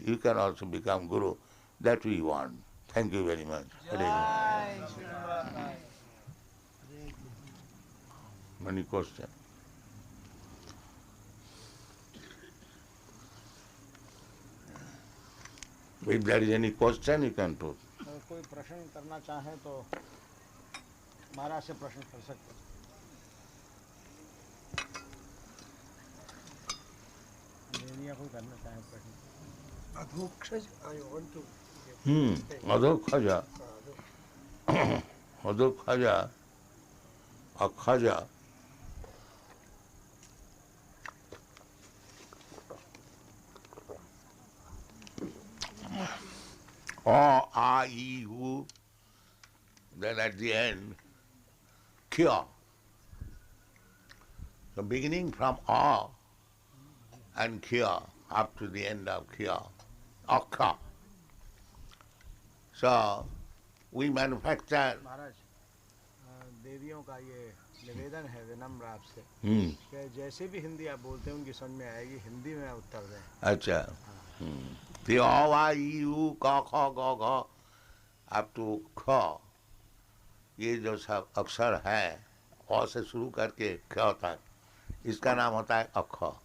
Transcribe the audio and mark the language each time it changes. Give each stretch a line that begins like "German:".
English: You can also become Guru. That we want. Thank you very much. Many questions? If there is any question, you can put.
Hindi: कोई प्रश्न करना चाहे तो महाराज से प्रश्न कर सकते हैं. कोई करना चाहे प्रश्न.
English: Adhoksha, I want to. Adhoksha. Adhoksha. Akhaja. A, I, U, then at the end, Kya. So beginning from A and Kya up to the end of Kya, Akha. So we manufacture.
Hindi: महाराज देवियों का ये निवेदन है विनम्र आपसे कि जैसे भी हिंदी आप बोलते हैं उनकी समझ में आएगी, हिंदी में उत्तर दें. अच्छा.
English: The A, I, U, Ka, Kha, Ga, Gha up to Kha,
Hindi: ये जो सब अक्षर है अ से शुरू करके ख तक, इसका नाम होता है अक्ष.